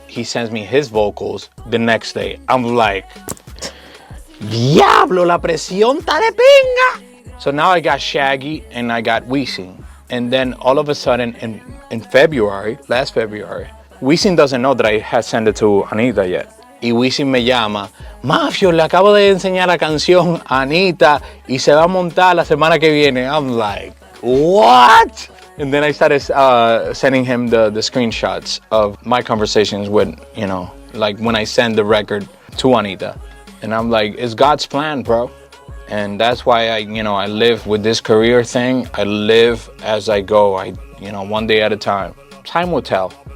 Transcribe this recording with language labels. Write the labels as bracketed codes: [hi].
[en] He sends me his vocals the next day. I'm like, [es] Diablo, la presión ta de pinga. [en] So now I got Shaggy and I got Weezing. And then all of a sudden in February, last February, Weezing doesn't know that I had sent it to Anita yet. [es] Y Weezing me llama, Maffio, le acabo de enseñar la canción a Anita y se va a montar la semana que viene. [en] I'm like, what? And then I started sending him the screenshots of my conversations with, like when I send the record to Anita. And I'm like, it's God's plan, bro. And that's why I live with this career thing. I live as I go, one day at a time. Time will tell.